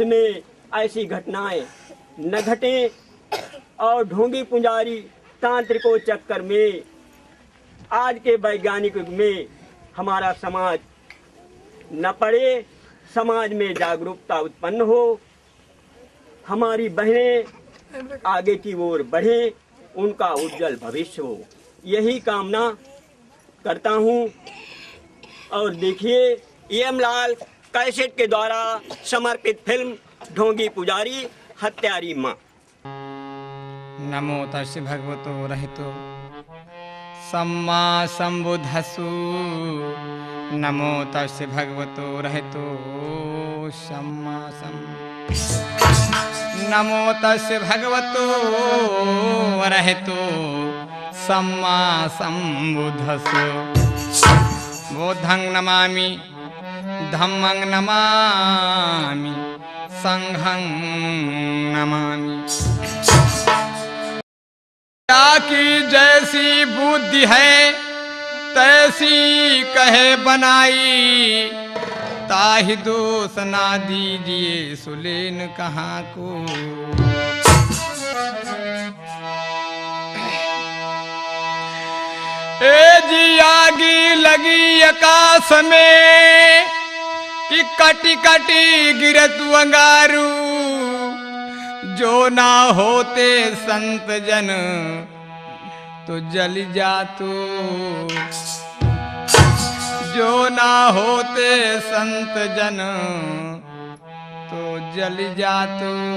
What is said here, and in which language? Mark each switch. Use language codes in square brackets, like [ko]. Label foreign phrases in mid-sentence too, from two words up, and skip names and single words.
[hi] में ऐसी घटनाएं न घटें और ढोंगी पुजारी तांत्रिकों चक्कर में आज के वैज्ञानिक युग में हमारा समाज न पड़े, समाज में जागरूकता उत्पन्न हो, हमारी बहनें आगे की ओर बढ़ें, उनका उज्जवल भविष्य हो, यही कामना करता हूं। और देखिए एम लाल कैसेट के द्वारा समर्पित फिल्म ढोंगी पुजारी हत्यारी माँ। [pi] नमो तस्य भगवतो रहितो सम्मा संबुद्धसु, नमो तस्य भगवतो रहितो सम्मा नमो तस्य भगवतो रहितो सम्मा संबुद्धसु। बुद्धं नमामि धम्मं नमामि संघं नमामि। [hi] की जैसी बुद्धि है तैसी कहे बनाई, ताहि दोष ना दीजिए सुलेन कहाँ को। ए जी आगी लगी आकाश में कि कटी कटी गिरत अंगारू, जो ना होते संत जन तो जल जातो, जो ना होते संत जन तो जल जातो।